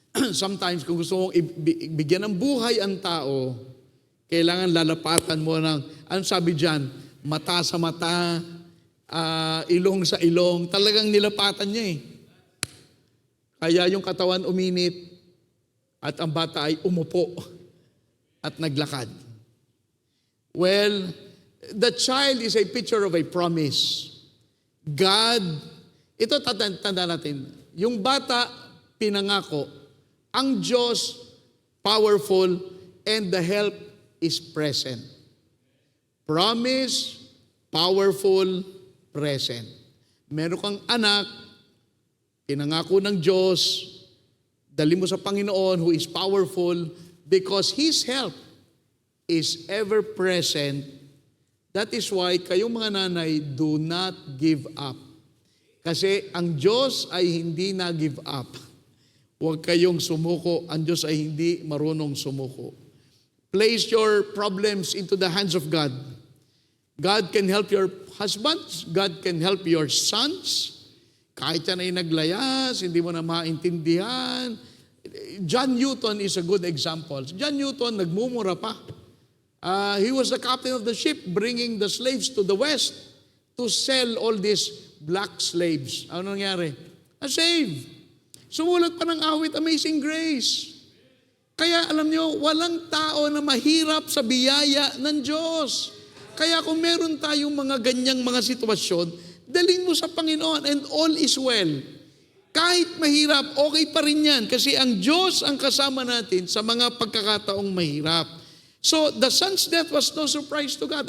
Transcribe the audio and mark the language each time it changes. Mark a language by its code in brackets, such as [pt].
[tl] Sometimes, kung gusto mong bigyan ng buhay ang tao, kailangan lalapatan mo ng, ano sabi dyan, mata sa mata, ilong sa ilong, talagang nilapatan niya eh. Kaya yung katawan uminit, at ang bata ay umupo at naglakad. [en] Well, the child is a picture of a promise. [tl] God, ito tanda natin, yung bata, pinangako, ang Diyos, powerful, [en] and the help is present. Promise, powerful, present. [tl] Meron kang anak, pinangako ng Diyos, dali mo sa Panginoon [en] who is powerful because His help is ever present. That is why [tl] kayong mga nanay, [en] do not give up. [tl] Kasi ang Diyos ay hindi na-give up. Huwag kayong sumuko. Ang Diyos ay hindi marunong sumuko. [en] Place your problems into the hands of God. God can help your husbands. God can help your sons. [tl] Kahit yan ay naglayas, hindi mo na maintindihan. [en] John Newton is a good example. John Newton, [tl] nagmumura pa. [en] He was the captain of the ship bringing the slaves to the west to sell all these black slaves. [tl] Ano nangyari? Save. Sumulat pa ng awit, Amazing Grace. Kaya alam nyo, walang tao na mahirap sa biyaya ng Diyos. Kaya kung meron tayong mga ganyang mga sitwasyon, dalhin mo sa Panginoon and all is well. Kahit mahirap, okay pa rin yan kasi ang Diyos ang kasama natin sa mga pagkakataong mahirap. [en] So, the son's death was no surprise to God.